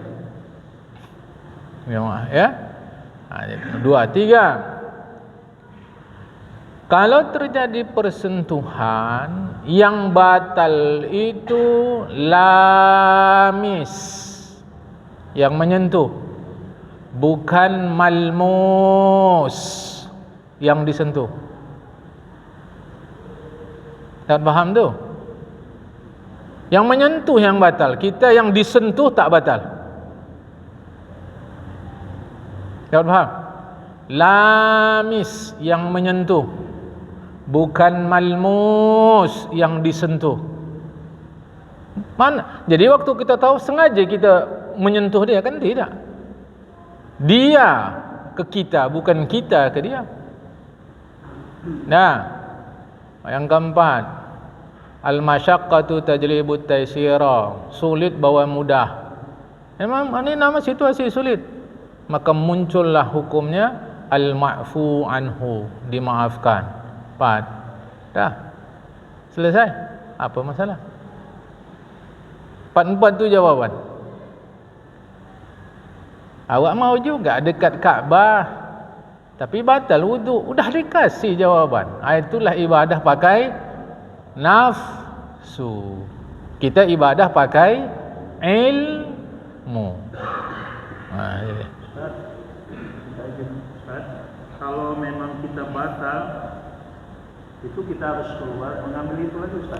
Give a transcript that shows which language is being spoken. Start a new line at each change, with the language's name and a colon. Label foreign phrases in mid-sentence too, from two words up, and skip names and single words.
Malay: Jemaah ya. Jadi 2, 3. Kalau terjadi persentuhan, yang batal itu lamis, yang menyentuh, bukan malmus, yang disentuh. Tak faham tu? Yang menyentuh yang batal, kita yang disentuh tak batal. Tak faham? Lamis, yang menyentuh, bukan malmus, yang disentuh. Mana? Jadi waktu kita tahu sengaja kita menyentuh dia, kan tidak. Dia ke kita, bukan kita ke dia. Nah, yang keempat,
Arabic: المشقة تجلب التيسير,
Malay: sulit bawa mudah. Memang ini nama situasi sulit, maka muncullah hukumnya
Arabic: المعفو عنه,
Malay: dimaafkan. 4. Dah. Selesai. Apa masalah? 4 tu jawapan. Awak mau juga dekat Kaabah tapi batal wuduk, udah dikasih jawapan. Itulah ibadah pakai nafsu. Kita ibadah pakai ilmu. Jadi. Ustaz, kalau memang kita batal, itu kita harus keluar mengambil itu lagi, Ustaz.